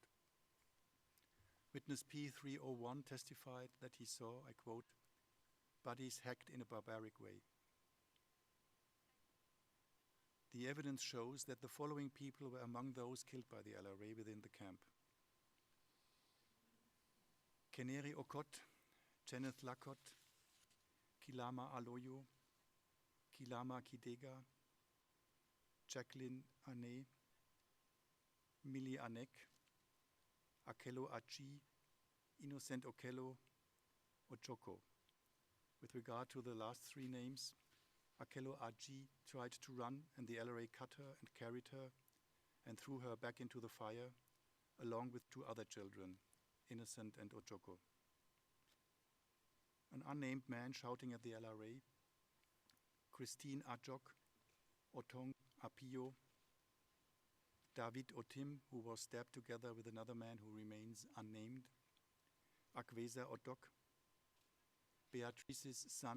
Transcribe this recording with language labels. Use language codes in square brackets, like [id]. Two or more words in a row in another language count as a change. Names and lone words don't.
[en] Witness P301 testified that he saw, I quote, "bodies hacked in a barbaric way." The evidence shows that the following people were among those killed by the LRA within the camp: Keneri Okot, Kenneth Lakot, Kilama Aloyo, Kilama Kidega, Jacqueline Ane, Millie Anek, Akello Achi, Innocent Okello, Ochoko. With regard to the last three names, Akello Aji tried to run and the LRA cut her and carried her and threw her back into the fire, along with two other children, Innocent and Ochoko. An unnamed man shouting at the LRA, Christine Ajok, Otong Apio, David Otim, who was stabbed together with another man who remains unnamed, Akweza Otok, Beatrice's son.